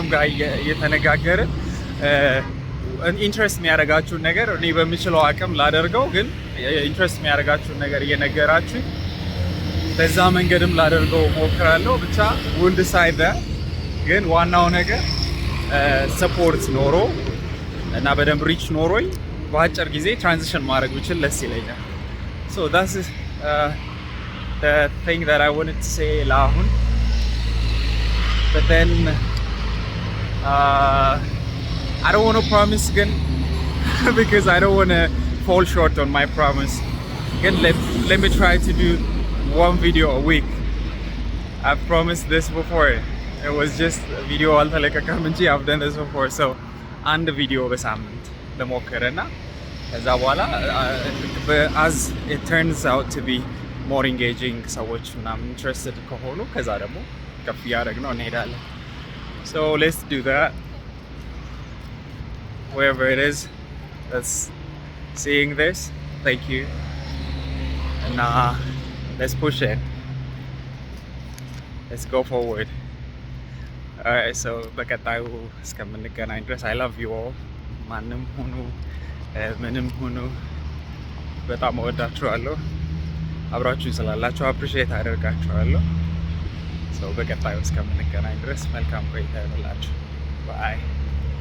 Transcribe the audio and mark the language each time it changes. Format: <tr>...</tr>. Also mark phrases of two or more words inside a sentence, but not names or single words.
<am>ጋር እየተነጋገርን ኢንትረስት የሚያደርጋችሁን ነገር እኔ በምችለው አቅም ላደርገው፣ ግን ኢንትረስት የሚያደርጋችሁን ነገር እየነገራችሁ በዛ መንገድም ላደርገው ሞክራለሁ። ብቻ</am> <en>we'll decide that።</en> <am>ግን ዋናው ነገር ሰፖርት ኖሮ እና በደንብ ሪች ኖሮኝ በአጭር ጊዜ ትራንዚሽን ማድረግ ብችል ደስ ይለኛል።</am> <en>So that's the thing that I wanted to say ለአሁን። But then I don't want to promise again because I don't want to fall short on my promise. Again, let me try to do one video a week. I've promised this before. It was just a video</en> <am>አልተለካካም እንጂ</am> <en>I've done this before. So and video</en> <am>በሳምንት ለሞከረና ከዛ በኋላ</am> <en>as it turns out to be more engaging</en> <am>ሰዎች ምናምን</am> <en>interested</en> <am>ከሆኑ ከዛ ደግሞ ከፍ ያደረግነው እንሄዳለን።</am> <en>So let's do that. Wherever it is that's seeing this, thank you. And let's push it. Let's go forward. Alright, so</en> <am>በቀጣዩ እስከምንገናኝ ድረስ</am> <en>I love you all.</en> <am>ማንም ሁኑ ምንም ሁኑ በጣም እወዳችኋለሁ። አብራችሁኝ ስላላችሁ አፕሪሺየት አደርጋችኋለሁ። ሰው በቀጣዩ እስከምንገናኝ ድረስ መልካም ቆይታ ይሁንላችሁ። ባይ</am>